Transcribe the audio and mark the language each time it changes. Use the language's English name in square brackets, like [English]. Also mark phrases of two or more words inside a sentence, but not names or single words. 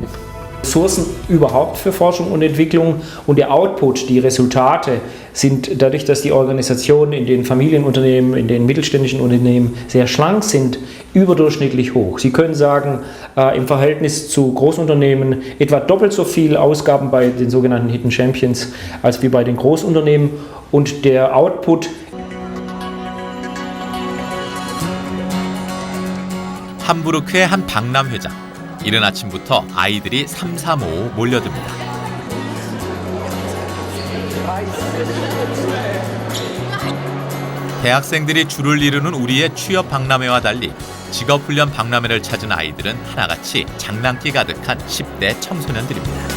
[German] Ressourcen überhaupt für Forschung und Entwicklung und der Output, die Resultate sind dadurch, dass die Organisationen in den Familienunternehmen, in den mittelständischen Unternehmen sehr schlank sind, überdurchschnittlich hoch. Sie können sagen, im Verhältnis zu Großunternehmen etwa doppelt so viel Ausgaben bei den sogenannten [English] Hidden Champions [German] als wie bei den Großunternehmen und der Output. [Korean] 함부르크의 한 박람 회장. 이른 아침부터 아이들이 삼삼오오 몰려듭니다. 대학생들이 줄을 이루는 우리의 취업 박람회와 달리 직업훈련 박람회를 찾은 아이들은 하나같이 장난기 가득한 10대 청소년들입니다.